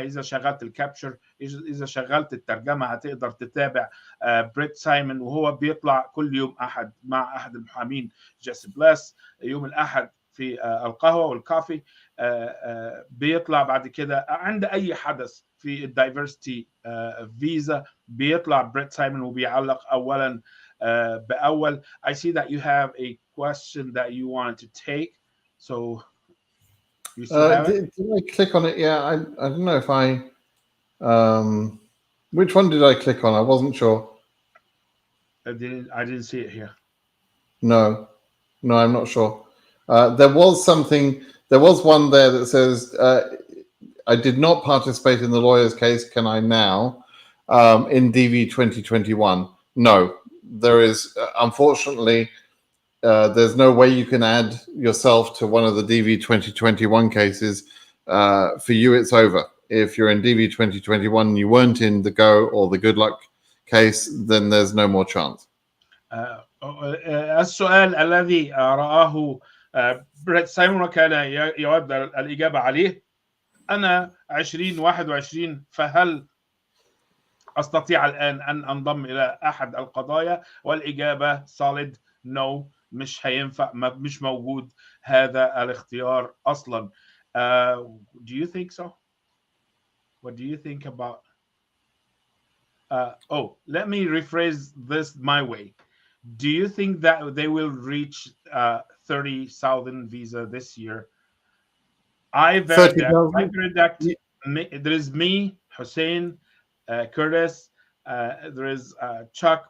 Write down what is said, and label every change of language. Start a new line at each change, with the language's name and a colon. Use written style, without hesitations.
Arabic: إذا شغلت الكابشر، إذا شغلت الترجمة هتقدر تتابع بريت سايمون، وهو بيطلع كل يوم أحد مع أحد المحامين جيسي بلاس يوم الأحد في القهوة والكافي. بيطلع بعد كده عند أي حدث في الدايفرستي فيزا بيطلع بريت سايمون وبيعلق أولا بأول.
English: I see that you have a question that you wanted to take, so you still have it? Did I click on it? Yeah, I don't know if I which one did I click on? I wasn't sure. I didn't see it here. No, I'm not sure. There was one there that says I did not participate in the lawyer's case. Can I now in DV 2021? No, there is unfortunately there's no way you can add yourself to one of the DV 2021 cases. For you, it's over. If you're in DV 2021 and you weren't in the Go or the Good Luck case, then there's no more chance.
Arabic: السؤال الذي رآه بريت سايمون وكان يود الإجابة عليه: أنا 2021، فهل أستطيع الآن أن أنضم إلى أحد القضايا؟ والإجابة
English: solid no،
Arabic: مش هينفع، مش موجود هذا الاختيار أصلا.
English: Do you think so? What do you think about let me rephrase this my way. Do you think that they will reach 30,000 visa this year? I predict there is me, Hussein, Curtis, there is Chuck.